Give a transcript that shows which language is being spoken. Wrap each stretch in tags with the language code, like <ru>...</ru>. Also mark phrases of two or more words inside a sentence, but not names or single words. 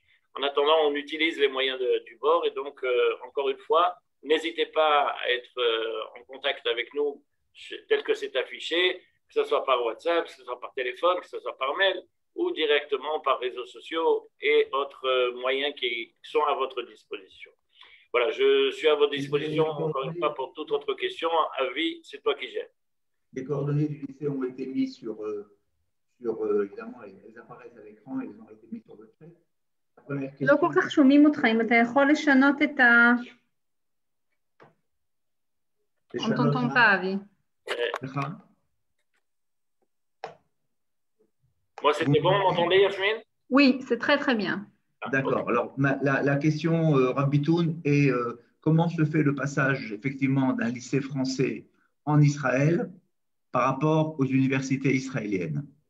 <fr>En attendant, on utilise les moyens du bord. Et donc, encore une fois, n'hésitez pas à être en contact avec nous tel que c'est affiché, que ce soit par WhatsApp, que ce soit par téléphone, que ce soit par mail ou directement par réseaux sociaux et autres moyens qui sont à votre disposition. Voilà, je suis à votre disposition encore une fois pour toute autre question. Avis, c'est toi qui gères. Les coordonnées du lycée ont été mises sur évidemment, elles apparaissent à l'écran et elles ont été mises sur le chat. La première question.</fr> <he>לא כל כך שומעים אותך, אם אתה יכול לשנות את ה...</he> <fr>On t'entend pas, Avi. Moi, c'était bon, vous m'entendez, Yasmine? Oui, c'est très très bien. D'accord. Alors, la question, Rabbi Toun, est comment se fait le passage, effectivement, d'un lycée français en Israël par rapport aux universités israéliennes?</fr>